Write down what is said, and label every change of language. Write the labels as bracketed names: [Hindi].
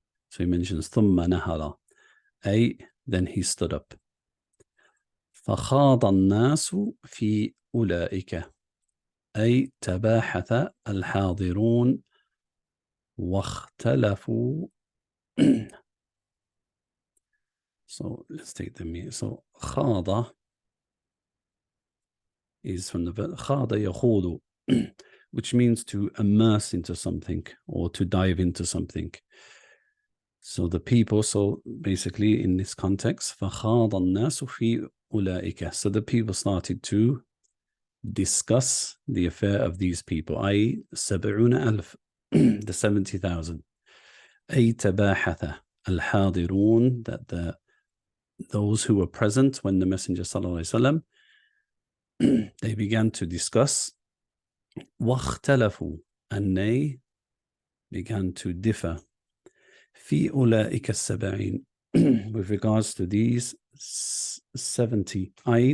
[English] So he mentions [Arabic] ثم نهض أي, [English] then he stood up. [Arabic] فخاض الناس في أولئك أي تباحث الحاضرون واختلفوا. [English] So let's take the meaning. So khada is from the verb khada yakhudu, which means to immerse into something or to dive into something. So the people, so basically in this context, [Arabic] فَخَاضَ النَّاسُ فِي أُولَٰئِكَ. [English] So the people started to discuss the affair of these people, i.e. [Arabic] 70,000, [English] the 70,000. [Arabic] أي تباحث الحاضرون, that [English] those who were present when the Messenger sallallahu alaihi wasallam they began to discuss [Arabic] واختلفوا, [English] and they began to differ [Arabic] في أولئك السبعين [English] with regards to these 70, i.e.